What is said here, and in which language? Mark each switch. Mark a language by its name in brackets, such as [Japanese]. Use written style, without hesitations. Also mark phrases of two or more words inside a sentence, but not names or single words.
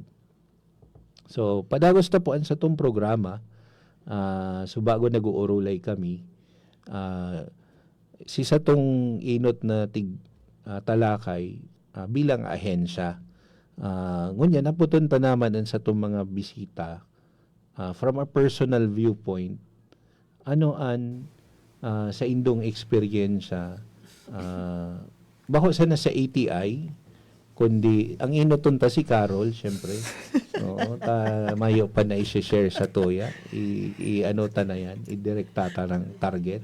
[Bikol] So, padagos na po ang sa itong programa. So, bago nag-uurulay kami, si sa itong inot na talakay bilang ahensya. Ngunyan, naputon pa naman ang sa itong mga bisita [English] from a personal viewpoint, [Bikol] sa indong experience bako sana sa ATI, kundi ang inutunta si Carol, syempre. Mayo pa na i-share sa Toya. I-ta na yan. I-direct ta ng target.